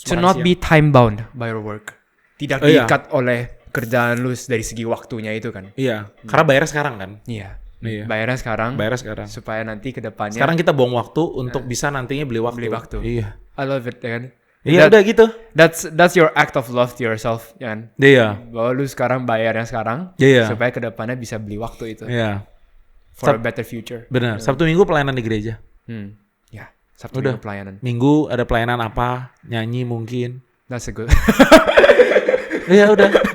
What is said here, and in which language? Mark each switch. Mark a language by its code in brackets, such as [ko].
[en] To not be time bound by your work. [id] Tidak diikat oleh kerjaan lu dari segi waktunya itu kan. Iya, karena bayarnya sekarang kan. Iya. Bayarnya sekarang. Supaya nanti ke depannya. Sekarang kita buang waktu untuk bisa nantinya beli waktu. Iya. [en] I love it kan. [id] Iya udah gitu. [en] That's your act of love to yourself kan. [id] Iya. Bahwa lu sekarang bayarnya sekarang. Iya. Supaya ke depannya bisa beli waktu itu. Iya. [en] For a better future. [id] Benar. Sabtu Minggu pelayanan di gereja. Ya. Sabtu Minggu pelayanan. Minggu ada pelayanan apa? Nyanyi mungkin. [en] That's a good. [id] Iya udah.